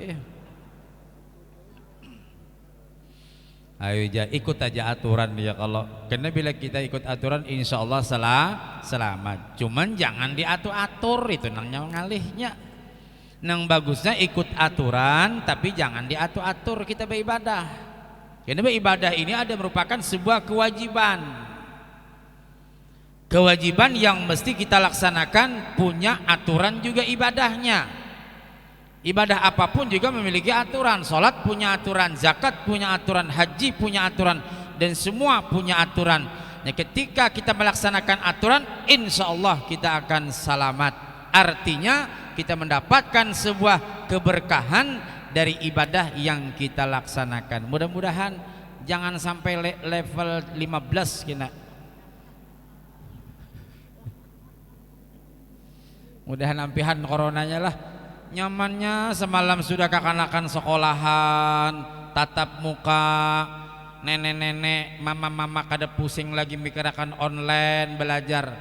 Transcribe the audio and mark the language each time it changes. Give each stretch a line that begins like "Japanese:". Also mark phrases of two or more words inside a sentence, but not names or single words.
Indonesian: Ayo ikut aja aturan ya, kalau karena bila kita ikut aturan
Arabic: insya Allah
Indonesian: selamat.
Banjar: Cuman jangan diatur-atur, itu nangnya ngalihnya. Nang bagusnya ikut aturan tapi jangan diatur-atur kita beribadah.
Indonesian: Karena beribadah ini ada merupakan sebuah kewajiban. Kewajiban yang mesti kita laksanakan, punya aturan juga ibadahnya. Ibadah apapun juga memiliki aturan. Salat punya aturan, zakat punya aturan, haji punya aturan, dan semua punya aturan. Nah, ketika kita melaksanakan aturan,
Arabic: insya Allah
Indonesian: kita akan selamat. Artinya kita mendapatkan sebuah keberkahan dari ibadah yang kita laksanakan. Mudah-mudahan jangan sampai level 15 kena.
Banjar: Mudahan ampihan coronanya lah. Nyamannya semalam sudah kakanakan sekolahan, tatap muka, nenek-nenek, mama-mama kada pusing lagi mikirkan online belajar.